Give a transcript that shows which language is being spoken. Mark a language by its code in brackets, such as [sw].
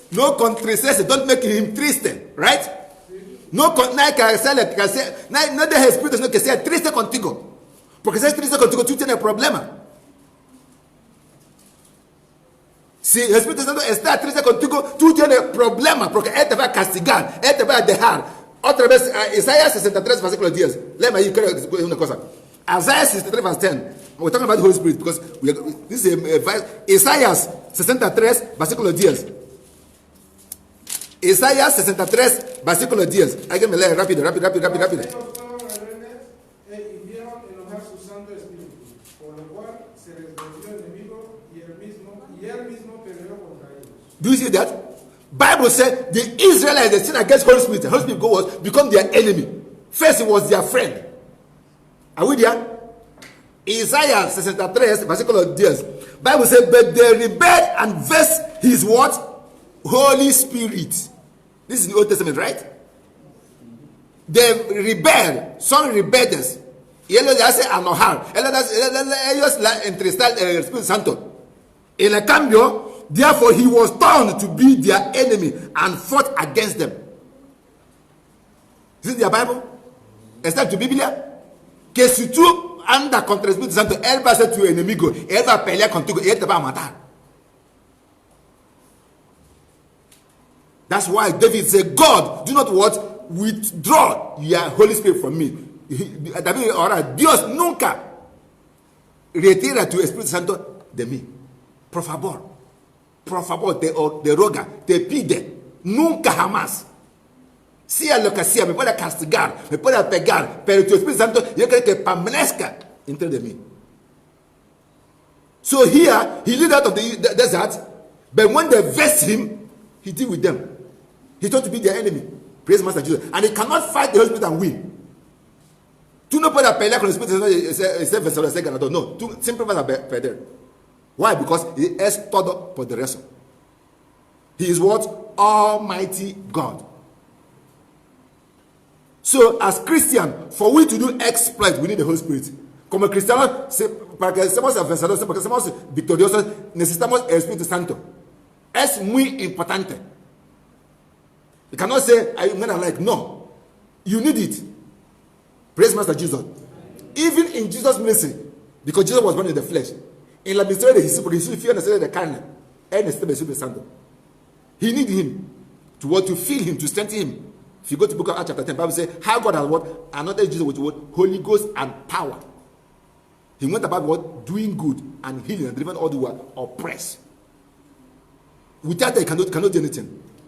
[es] No contristeces. [en] Don't make him [es] triste. Right? No dejes espíritu sino que sea triste contigo. Porque si es triste contigo, tú tienes problema. Si el Espíritu Santo está triste contigo, tú tienes problema. Porque Él te va a castigar. Él te va a dejar. Otra vez, Isaías 63, versículo 10. Léeme ahí, creo una cosa. [en] Isaiah 63, verse 10. We're talking about the Holy Spirit because this is a verse. [es] Isaiah 63, versículo 10. Isaías 63, versículo 10. Alguien me lee rápido. Ellos fueron rebeldes y hicieron enojar su Santo Espíritu, por lo cual se les volvió enemigo y él mismo peleó contra ellos. [en] Do you see that? Bible said the Israelites, they sinned against Holy Spirit. The Holy Spirit was become their enemy. First, it was their friend. Are we there? Isaiah 63, versículo 10. Bible said, but they rebelled and vexed his what? Holy Spirit. This is the Old Testament, right? They rebelled. Some rebelled. [es] Y ellos le hacen enojar. Ellos entristecer el Espíritu Santo. En el cambio, [en] therefore he was turned to be their enemy and fought against them. Is it their Bible? [es] ¿Está en tu Biblia? Que si tú andas contra el Espíritu Santo, él va a ser tu enemigo. Él va a pelear contigo y él te va a matar. [en] That's why David said, God, do not what? Withdraw your Holy Spirit from me. [es] David, ahora, Dios nunca retira tu Espíritu Santo de mí. Por favor, te roga, te pide, nunca jamás. Sea lo que sea, me puede castigar, me puede pegar, pero tu Espíritu Santo, yo creo que permanezca dentro de mí. [en] So here, he led out of the desert, but when they vexed him, he deal with them. He thought to be their enemy. Praise Master Jesus. And he cannot fight the Holy Spirit and win. [es] Tú no puedes pelear con el Espíritu Santo y ser ganador. No, tú siempre vas a perder. [en] Why? Because he [es] es todo poderoso. [en] He is what? Almighty God. So, as Christian, for we to do exploit, we need the Holy Spirit. [es] Como cristianos, para que seamos vencedores, para que seamos victoriosos, necesitamos el Espíritu Santo. Es muy importante. [en] You cannot say, I'm not like, no. You need it. Praise Master Jesus. Even in Jesus' ministry, because Jesus was born in the flesh, [es] en la ministerio de Jesús, porque Jesús fue necesario de carne, él necesita el Espíritu Santo. [en] He need him to feel him, to strengthen him. If you go to the book of Acts chapter 10, the Bible says how God has what? Anointed Jesus with what? Holy Ghost and power. He went about what? Doing good and healing and delivering all who were oppressed. Without that, he cannot do anything.